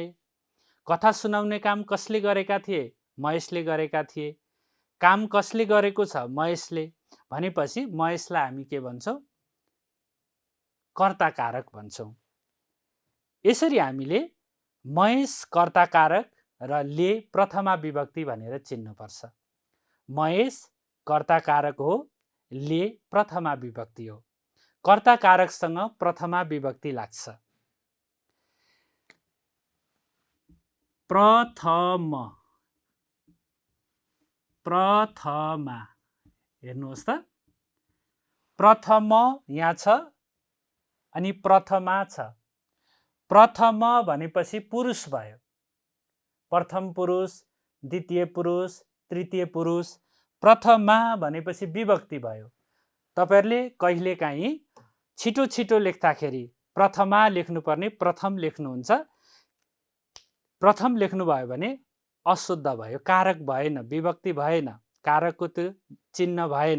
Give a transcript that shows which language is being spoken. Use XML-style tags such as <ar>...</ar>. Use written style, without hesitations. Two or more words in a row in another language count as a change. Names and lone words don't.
<ne>कथा सुनाउने काम कसले गरेका थिए? महेशले गरेका थिए। काम कसले गरेको छ? महेशले। भनेपछि महेशलाई हामी के भन्छौँ? कर्ता कारक भन्छौँ। यसरी हामीले महेश कर्ता कारक र ले प्रथमा विभक्ति भनेर चिन्नुपर्छ। महेश कर्ता कारक हो, ले प्रथमा विभक्ति हो। कर्ता कारकसँग प्रथमा विभक्ति लाग्छ। प्रथम, प्रथमा, हेर्नुहोस् त, प्रथम यहाँ छ अनि प्रथमा छ। प्रथम भनेपछि पुरुष भयो। प्रथम पुरुष, द्वितीय पुरुष, तृतीय पुरुष। प्रथमा भनेपछि विभक्ति भयो। तपाईहरुले कहिलेकाहीँ छिटो छिटो लेख्दाखेरि प्रथमा लेख्नुपर्ने प्रथम लेख्नुहुन्छ। प्रथम लेख्नुभयो भने अशुद्ध भयो, कारक भएन, विभक्ति भएन, कारकको त्यो चिन्ह भएन।</ne>